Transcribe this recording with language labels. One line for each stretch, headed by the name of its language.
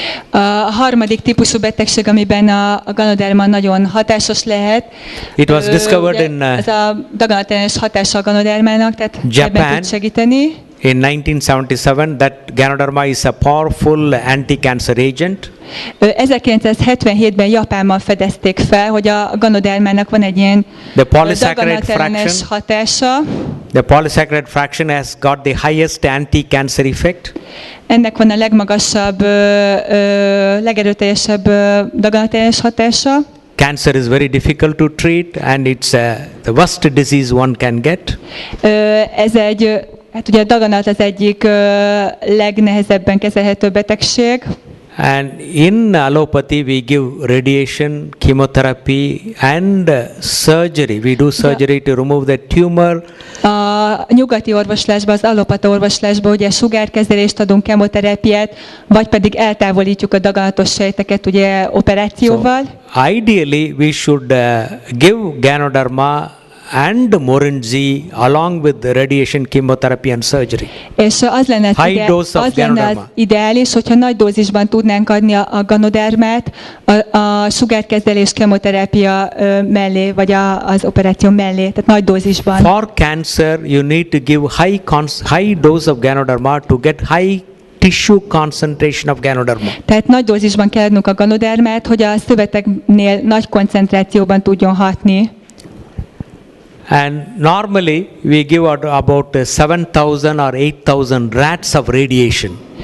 Hungarian: A harmadik típusú betegség, amiben a Ganoderma nagyon hatásos lehet.
English: It was discovered in
Hungarian: ez a daganatellenes hatása a Ganodermának, tehát
English: Japan.
Hungarian: ebben tud segíteni.
English: In 1977, that Ganoderma is a powerful anti-cancer agent.
Hungarian: 1977-ben Japánban fedezték fel, hogy a Ganodermának van egy ilyen daganatellenes hatása.
English: The polysaccharide fraction has got the highest anti-cancer effect.
Hungarian: Ennek van a legmagasabb, legerőteljesebb daganatellenes hatása.
English: Cancer is very difficult to treat and it's the worst disease one can get.
Hungarian: Ez egy, hát ugye a daganat az egyik legnehezebben kezelhető betegség.
English: And in allopathy we give radiation, chemotherapy and surgery. We do surgery to remove the tumor.
Hungarian: A nyugati orvoslásban, az allopata orvoslásban ugye sugárkezelést adunk, kemoterápiát, vagy pedig eltávolítjuk a daganatos sejteket ugye operációval.
English: So, ideally we should give Ganoderma and Morinzi along with the radiation, chemotherapy and surgery.
Hungarian: És az lenne az ideális, hogyha nagy dózisban tudnánk adni a Ganodermát a sugárkezelés, kemoterápia mellé, vagy az operáció mellé, tehát nagy dózisban.
English: For cancer, you need to give high dose of Ganoderma to get high tissue concentration of Ganoderma.
Hungarian: Tehát nagy dózisban kell adnunk a Ganodermát, hogy a szöveteknél nagy koncentrációban tudjon hatni.
English: And normally we give about 7,000 or 8,000 rats of radiation.